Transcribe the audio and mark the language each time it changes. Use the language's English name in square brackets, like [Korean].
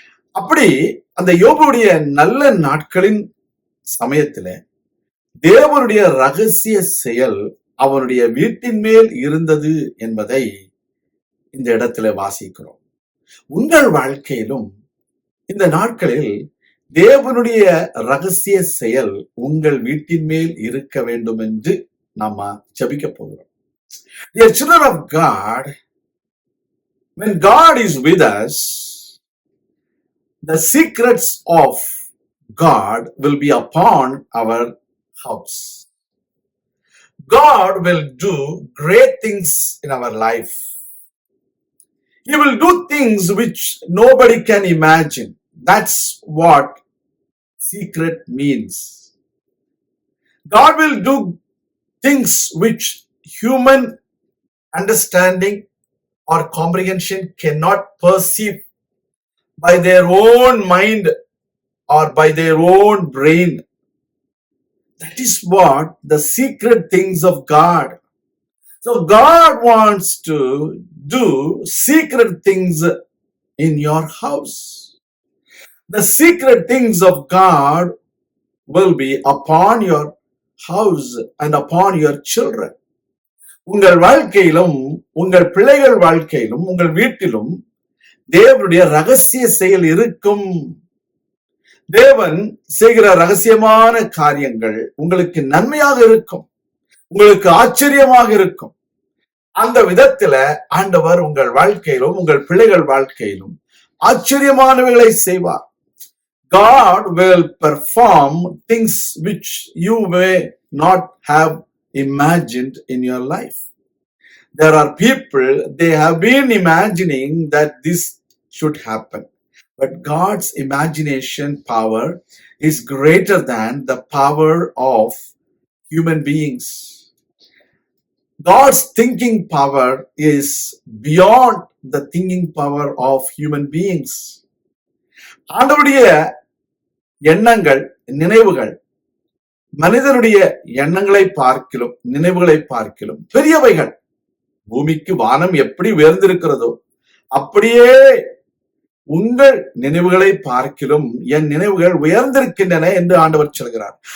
[Tamil] அப்படி அந்த யோபுடைய நல்ல நாட்களின் சமயத்துல தேவனுடைய ரகசிய செயல் அவனுடைய வீட்டின் மேல் இருந்தது என்பதை இந்த இடத்துல வாசிக்கிறோம். உங்கள் வாழ்க்கையிலும் இந்த நாட்களில் தேவனுடைய ரகசிய செயல் உங்கள் வீட்டின் மேல் இருக்க வேண்டும் என்று நாம ஜெபிக்க போகிறோம். [English] Dear children of God, when God is with us, the secrets of God will be upon our house. God will do great things in our life. He will do things which nobody can imagine. That's what secret means. God will do things which human understanding or comprehension cannot perceive by their own mind or by their own brain. That is what the secret things of God. So God wants to do secret things in your house. The secret things of God will be upon your house and upon your children. [Tamil] உங்கள் வாழ்க்கையிலும், உங்கள் பிள்ளைகள் வாழ்க்கையிலும், உங்கள் வீட்டிலும் தேவனுடைய ரகசிய செயல் இருக்கும். தேவன் செய்கிற ரகசியமான காரியங்கள் உங்களுக்கு நன்மையாக இருக்கும், உங்களுக்கு ஆச்சரியமாக இருக்கும். அந்த விதத்துல ஆண்டவர் உங்கள் வாழ்க்கையிலும், உங்கள் பிள்ளைகள் வாழ்க்கையிலும் ஆச்சரியமானவைகளை செய்வார். [English] God will perform things which you may not have imagined in your life. There are people, they have been imagining that this should happen. But God's imagination power is greater than the power of human beings. God's thinking power is beyond the thinking power of human beings. [Tamil] ஆண்டவருடைய எண்ணங்கள், நினைவுகள் மனிதனுடைய எண்ணங்களை பார்க்கிலும், நினைவுகளை பார்க்கிலும் பெரியவைகள். பூமிக்கு வானம் எப்படி உயர்ந்திருக்கிறதோ அப்படியே உங்கள் நினைவுகளை பார்க்கிலும் என் நினைவுகள் உயர்ந்திருக்கின்றன என்று ஆண்டவர் சொல்கிறார்.